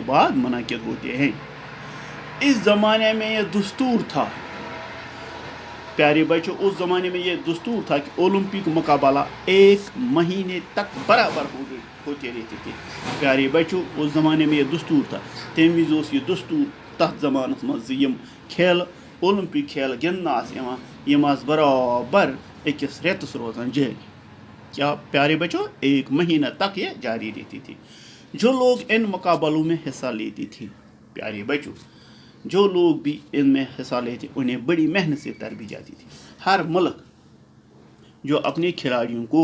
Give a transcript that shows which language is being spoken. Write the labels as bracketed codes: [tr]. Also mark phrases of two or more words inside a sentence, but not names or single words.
[ur] بعد منعقد ہوتے ہیں اس زمانے میں یہ دستور تھا پیارے بچوں اس زمانے میں یہ دستور تھا کہ اولمپک مقابلہ 1 مہینے تک برابر ہوتے رہتے تھے پیارے بچوں اس زمانے میں یہ دستور تھا [ks] تمہِ وِزِ اوس یہ دستور تَتھ زمانس منٛز یِم کھیلہٕ اولمپک کھیل گِنٛدنہٕ یِم برابر أکِس رٮ۪تس روزان جاری کیا [ur] پیارے بچوں 1 مہینہ تک یہ جاری رہتی تھی جو لوگ ان مقابلوں میں حصہ لیتے تھے پیارے بچوں جو لوگ بھی ان میں حصہ لیتے انہیں بڑی محنت سے تربیت جاتی تھی ہر ملک جو اپنے کھلاڑیوں کو